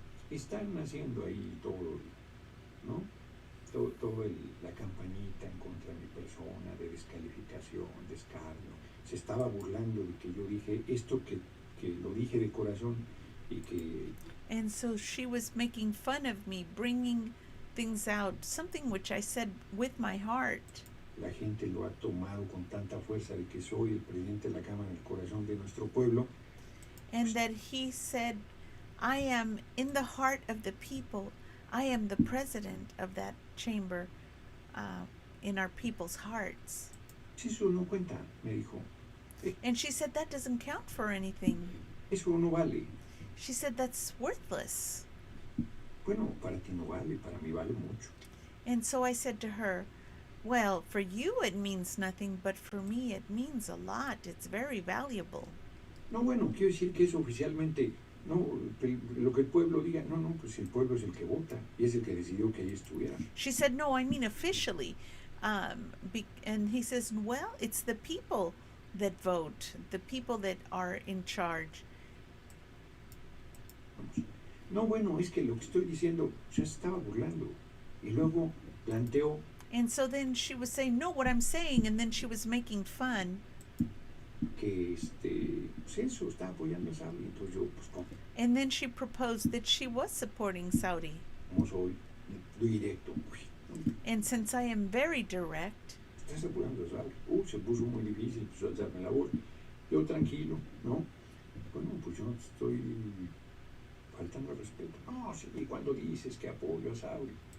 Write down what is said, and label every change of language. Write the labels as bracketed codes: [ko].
[es] Están haciendo ahí todo, ¿no? Todo la campañita en contra de mi persona, de descalificación, descargo. Se estaba burlando de que yo dije esto que lo dije de corazón y que... [en] And so she was making fun of me, bringing things out, something which I said with my heart. [es] la gente lo ha tomado con tanta fuerza de que soy el presidente de la Cámara, el corazón de nuestro pueblo. [en] And that he said, I am in the heart of the people. I am the president of that chamber in our people's hearts. [es] Eso no cuenta, me dijo. [en] And she said, that doesn't count for anything. [es] Eso no vale. [en] She said, that's worthless. [es] Bueno, para ti no vale, para mí vale mucho. [en] And so I said to her, well, for you it means nothing, but for me it means a lot. It's very valuable. [es] No, bueno, quiero decir que eso oficialmente, no, lo que el pueblo diga, no, pues el pueblo es el que vota y es el que decidió que ahí estuviera. [en] She said, no, I mean officially. And he says, well, it's the people that vote, the people that are in charge. [es] No, bueno, es que lo que estoy diciendo, se estaba burlando. Y luego planteó. [en] And so then she was saying, no, what I'm saying, and then she was making fun. [es] Que pues eso, está apoyando a Saudi, entonces yo, pues como. [en] And then she proposed that she was supporting Saudi. [es] Como soy directo. [en] And since I am very direct. [es] Estás apoyando a Saudi. Se puso muy difícil, pues alzarme la voz. Yo tranquilo, ¿no? Bueno, pues yo estoy faltando al respeto. No, sí, cuando dices que apoyo a Saudi.